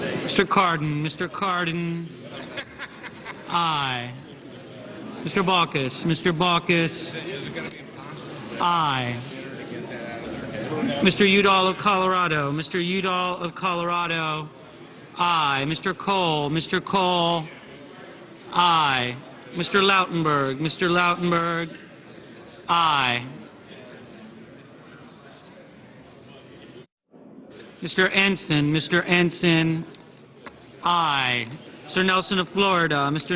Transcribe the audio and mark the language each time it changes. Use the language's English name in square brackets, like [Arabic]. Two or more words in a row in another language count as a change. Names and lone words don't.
[English] Mr. Cardin. Mr. Cardin. Aye. Mr. Baucus. Mr. Baucus. Aye. Mr. Udall of Colorado. Mr. Udall of Colorado. Aye. Mr. Cole. Mr. Cole. Aye. Mr. Lautenberg. Mr. Lautenberg. Aye. Mr. Ensign. Mr. Ensign. Aye. Mr. Nelson of Florida. Mr.